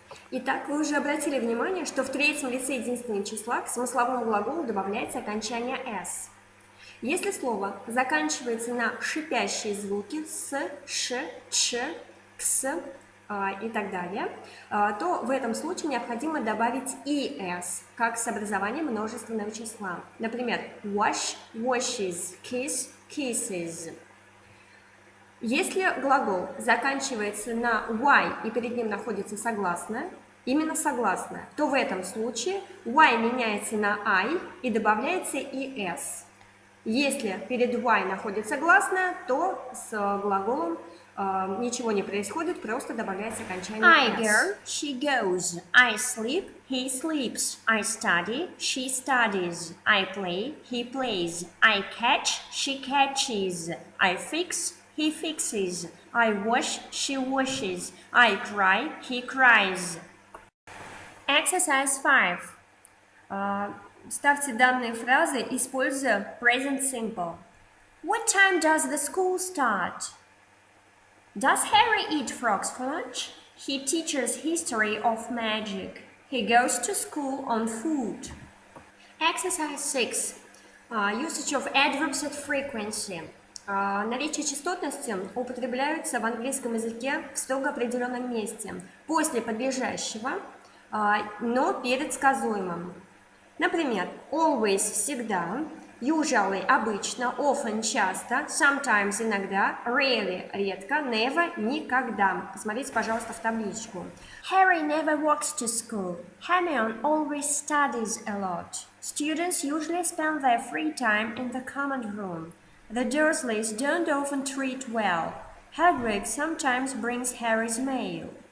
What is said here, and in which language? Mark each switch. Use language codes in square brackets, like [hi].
[ru] Итак, вы уже обратили внимание, что в третьем лице единственного числа к смысловому глаголу добавляется окончание s. Если слово заканчивается на шипящие звуки с, ш, ч, кс и так далее, то в этом случае необходимо добавить es, как с образованием множественного числа. [en] Например, wash, washes, kiss, kisses. [ru] Если глагол заканчивается на y и перед ним находится согласное, именно согласное, то в этом случае y меняется на I и добавляется es. Если перед y находится гласное, то с глаголом ничего не происходит, просто добавляется окончание [en] I s. go, she goes. I sleep, he sleeps. I study, she studies. I play, he plays. I catch, she catches. I fix, he fixes. I wash, she washes. I cry, he cries. Exercise 5. [ru] Ставьте данные фразы, используя present simple. [en] What time does the school start? Does Harry eat frogs for lunch? He teaches history of magic. He goes to school on foot. Exercise 6. Usage of adverbs at frequency. [ru] Наречия частотности употребляются в английском языке в строго определенном месте, после подлежащего, но перед сказуемым. Например, always – всегда, usually – обычно, often – часто, sometimes – иногда, rarely – редко, never – никогда. Посмотрите, пожалуйста, в табличку. [en] Harry never walks to school. Hermione always studies a lot. Students usually spend their free time in the common room. The Dursleys don't often treat well. Hagrid sometimes brings Harry's mail.